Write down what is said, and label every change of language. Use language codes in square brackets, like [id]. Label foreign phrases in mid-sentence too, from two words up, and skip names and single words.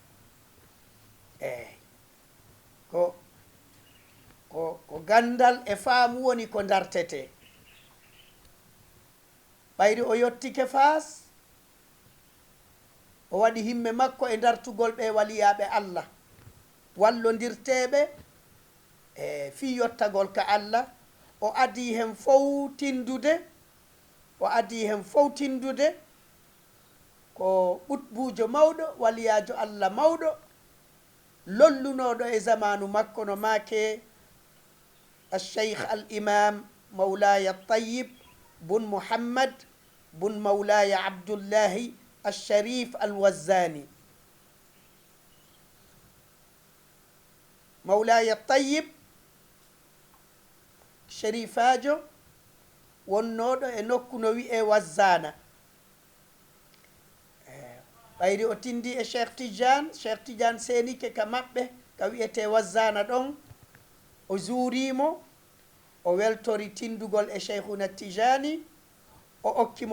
[ff] ko gandal e faamu woni ko dartete ɓayri o yettike fas o waɗi himme makko e dartugol ɓe waliyaɓe allah wallodirteɓe fi yottagol ka allah o adi hen fowtindude ko ɓutbujo mawɗo waliyajo Allah mawɗo lollunoɗo e zamanu makko no make الشيخ الإمام مولاي الطيب بن محمد بن مولاي عبد الله الشريف الوزاني. مولاي الطيب شريفاجو wonnoɗo e nokku no wi'e wazzana ɓayri o tindi e cheikh tidiane senike ka maɓɓe ka wi'ete wazzana ɗon o juurimo o weltori tindugol e cheikhuna tijani o okkimo